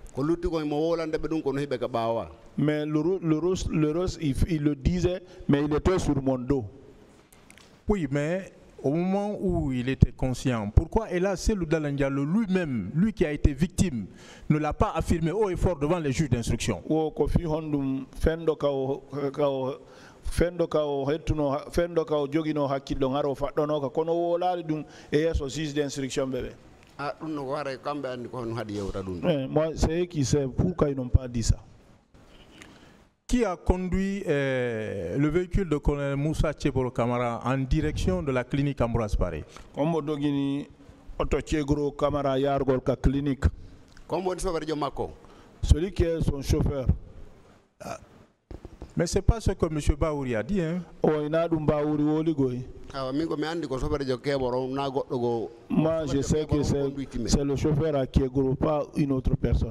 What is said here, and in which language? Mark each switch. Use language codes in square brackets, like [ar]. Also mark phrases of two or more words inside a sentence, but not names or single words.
[fr] Mais le reste, il le disait, mais il était sur mon dos. Oui, mais au moment où il était conscient, pourquoi Ella Selou Dalein Diallo lui-même, lui qui a été victime, ne l'a pas affirmé haut et fort devant les juges d'instruction? [ff] Fendo ka o hettuno fendo ka o jogino hakkillo ngaro faddono ka kono wolali dum e yeso [fr] juge d'instruction [ff] bébé. Ah dum no wara kambe andi ko on hadi yewta dum. [fr] Moi c'est qui sait pourquoi ils n'ont pas dit ça. Qui a conduit le véhicule de colonel Moussa Tcheboro Kamara en direction de la clinique Ambroise Paré? [ff] Comme dogini auto Tcheboro Kamara yargol ka clinique. [fr] Comme on chauffeur de Mako. Celui qui est son chauffeur. Mais ce n'est pas ce que M. Baouri a dit. Hein? Moi, je sais que c'est le chauffeur à Kiegoro, pas une autre personne.